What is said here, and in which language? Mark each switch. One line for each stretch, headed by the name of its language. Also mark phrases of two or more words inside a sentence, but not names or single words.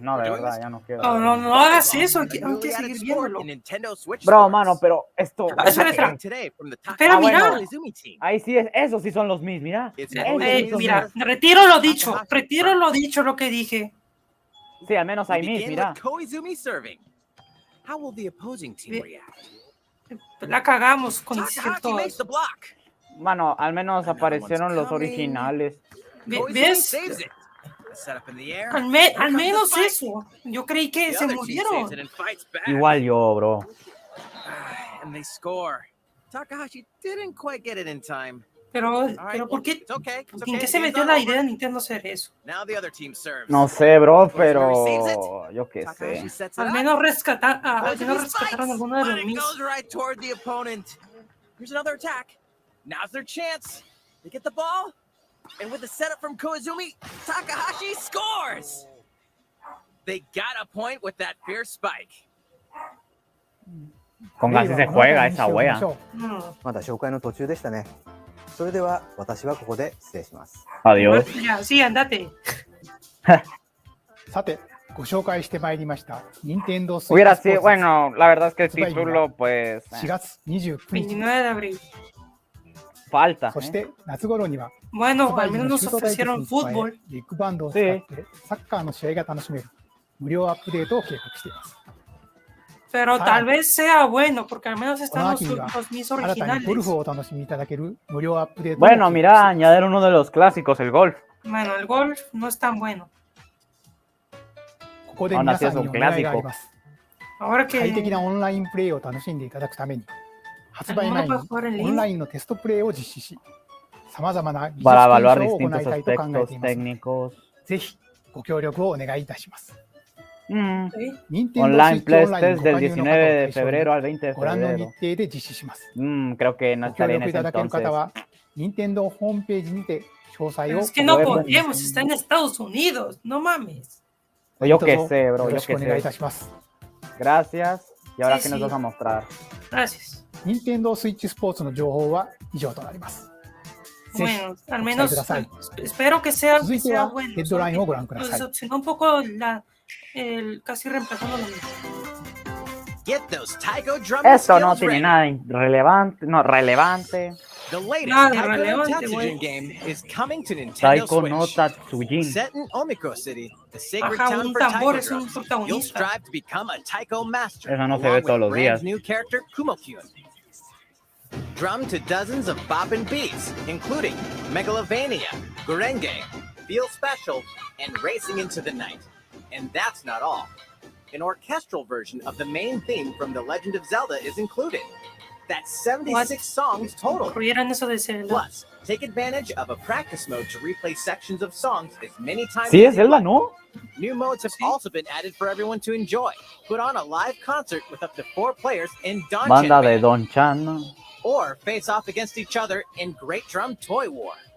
Spanish: No, de verdad, ya no quiero. No, no, no hagas eso, hay que seguir viéndolo. Bro, mano, pero esto... Espera,
English: Today from the
Spanish: Espera, Ah, mira. bueno. Ahí sí, esos sí son los Mis, mira. Esos sí son Mira, Mis. retiro lo dicho lo que dije. Sí, al menos hay Mis,
English: Begin
Spanish: mira.
English: with Koizumi serving. How will the opposing team react?
Spanish: La cagamos con
English: Takahashi makes the
Spanish: ciertos.
English: block.
Spanish: Mano, al menos aparecieron los originales.
English: Koizumi
Spanish: ¿Ves?
English: saves it. Set up in the air.
Spanish: Al
English: Here comes
Spanish: menos
English: the fight.
Spanish: eso. Yo creí que
English: The
Spanish: se
English: other team
Spanish: murieron.
English: saves it and fights back.
Spanish: Igual yo, bro.
English: And they score. Takahashi didn't quite get it in time.
Spanish: Pero
English: All right,
Spanish: ¿por qué?
English: it's okay. It's
Spanish: ¿En
English: okay.
Spanish: qué se
English: Game's
Spanish: metió
English: not
Spanish: la
English: over.
Spanish: idea de Nintendo hacer eso?
English: Now the other team serves.
Spanish: No sé, bro,
English: Koizumi saves it.
Spanish: pero yo qué
English: Takahashi
Spanish: sé.
English: sets it
Spanish: Al
English: up.
Spanish: menos rescataron
English: Koizumi spikes,
Spanish: alguno de
English: but
Spanish: los
English: it
Spanish: Mis.
English: goes right toward the opponent. Here's another attack. Now's their chance. They get the ball, and with the setup from Koizumi, Takahashi scores. They got a point with that fierce spike.
Spanish: Con gas se juega esa
Japanese: プレイは
Spanish: wea.
Japanese: この後にしておきましょう。 Mm. まだ紹介の途中でしたね。それでは私はここで失礼します。
Spanish: Adiós. Ya, sí, andate.
Japanese: さて、ご紹介してまいりました任天堂スイッ
Spanish: Hubiera
Japanese: チスポー
Spanish: sido,
Japanese: ツ
Spanish: bueno, la verdad es que el
Japanese: Spike,
Spanish: título, pues,
Japanese: 4 月29日、
Spanish: 29 de abril. falta.
Japanese: そして夏頃には
Spanish: Bueno,
Japanese: スパ
Spanish: al
Japanese: イク
Spanish: menos
Japanese: の
Spanish: nos
Japanese: シュート対決
Spanish: ofrecieron
Japanese: に加え
Spanish: fútbol.
Japanese: ビッグバンドを使ってサッカーの試合が楽しめる無料アップデートを計画しています。
Spanish: Pero tal vez sea bueno, porque al menos
Japanese: こ
Spanish: están
Japanese: の
Spanish: los,
Japanese: 秋には
Spanish: los Mis
Japanese: 新たにゴル
Spanish: originales.
Japanese: フをお楽しみいただける無料アップデートも
Spanish: Bueno,
Japanese: 計画
Spanish: mira, añadir uno de los clásicos, el golf. Bueno, el golf no es tan bueno.
Japanese: ここで皆さんにお願いがあります。
Spanish: Ahora
Japanese: 快適
Spanish: que
Japanese: なオンラインプレイを楽しんでいただくために発売前に
Spanish: Al menos para jugar en
Japanese: オンラインのテストプレイを実施し、さまざまな技術
Spanish: Para
Japanese: 検
Spanish: evaluar
Japanese: 証を行
Spanish: distintos
Japanese: いたいと考え
Spanish: aspectos
Japanese: ています。
Spanish: técnicos.
Japanese: ぜひご協力をお願いいたします。 Mm. 任天堂スイ
English: Online
Japanese: ッチオンライン
English: Play
Japanese: ご
English: Test
Japanese: 加
Spanish: del
Japanese: 入の方を
Spanish: 19 de
Japanese: 対象
Spanish: febrero
Japanese: に
Spanish: al 20 de
Japanese: ご覧の日
Spanish: febrero.
Japanese: 程で実施します。
Spanish: Creo que no
Japanese: ご協
Spanish: estaré en
Japanese: 力い
Spanish: ese
Japanese: ただける方
Spanish: entonces.
Japanese: は任天堂ホームページにて詳細
Spanish: Pero
Japanese: を
Spanish: es que no Podemos. podemos, está en Estados Unidos, no mames. Yo
Japanese: どう
Spanish: qué
Japanese: ぞ
Spanish: sé, bro,
Japanese: よ
Spanish: yo
Japanese: ろしく
Spanish: qué
Japanese: お願いい
Spanish: sé.
Japanese: たします。
Spanish: Gracias. ¿Y ahora Sí, qué nos sí. vas a mostrar? Gracias.
Japanese: 任天堂スイッチスポーツの情報は以上となります。ぜひ
Spanish: Bueno, al
Japanese: ご期待
Spanish: menos
Japanese: ください。
Spanish: espero que sea
Japanese: 続いて
Spanish: sea
Japanese: は
Spanish: bueno.
Japanese: ヘッドラインをご覧く
Spanish: Nos
Japanese: ださい。
Spanish: decepcionó un poco casi reemplazando lo mismo.
English: Get those taiko drum
Spanish: Esto no
English: skills
Spanish: tiene
English: ready.
Spanish: nada relevante, no, relevante.
English: The latest
Spanish: Nada
English: Taiko no
Spanish: relevante,
English: Tatsujin
Spanish: güey.
English: game is coming to Nintendo
Spanish: Taiko no
English: Switch.
Spanish: Tatsujin.
English: Set in Omiko City, the sacred
Spanish: Ajá,
English: town
Spanish: un
English: for
Spanish: tambor
English: taiko
Spanish: es un
English: drums, you'll
Spanish: protagonista.
English: strive to become a taiko master.
Spanish: Eso no se
English: along
Spanish: ve todos
English: with
Spanish: los días.
English: Brand's new character Kumo-kyun. Drum to dozens of boppin' beats, including Megalovania, Gurenge, Feel Special, and Racing into the Night. And that's not all. An orchestral version of the main theme from The Legend of Zelda is included. That's 76 songs total.
Spanish: Incluyeron eso de Zelda.
English: Plus, take advantage of a practice mode to replay sections of songs as many times
Spanish: Sí,
English: as
Spanish: es
English: you
Spanish: Zelda,
English: like.
Spanish: ¿no?
English: New modes have also been added for everyone to enjoy. Put on a live concert with up to 4 players in Don
Spanish: Banda de
English: Band,
Spanish: Don Chan.
English: or face off against each other in Great Drum Toy War.